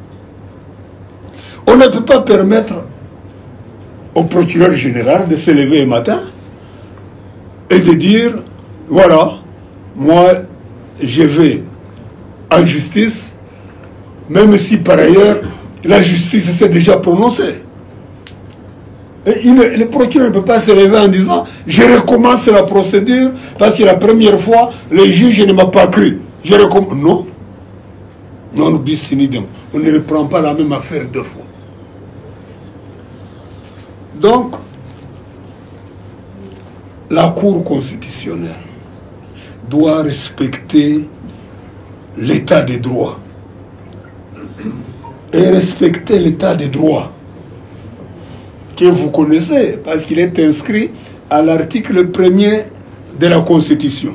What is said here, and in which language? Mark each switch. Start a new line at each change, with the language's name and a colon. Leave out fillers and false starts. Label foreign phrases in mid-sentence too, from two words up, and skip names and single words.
French: On ne peut pas permettre au procureur général de se lever un matin et de dire, voilà, moi je vais en justice, même si par ailleurs la justice s'est déjà prononcée. Et le procureur ne peut pas se lever en disant, je recommence la procédure parce que la première fois, le juge ne m'a pas cru. Je recommence. Non. Non,
Latin: bis in idem.
French: On ne reprend pas la même affaire deux fois. Donc, la Cour constitutionnelle doit respecter l'état des droits. Et respecter l'état des droits que vous connaissez, parce qu'il est inscrit à l'article 1er de la Constitution.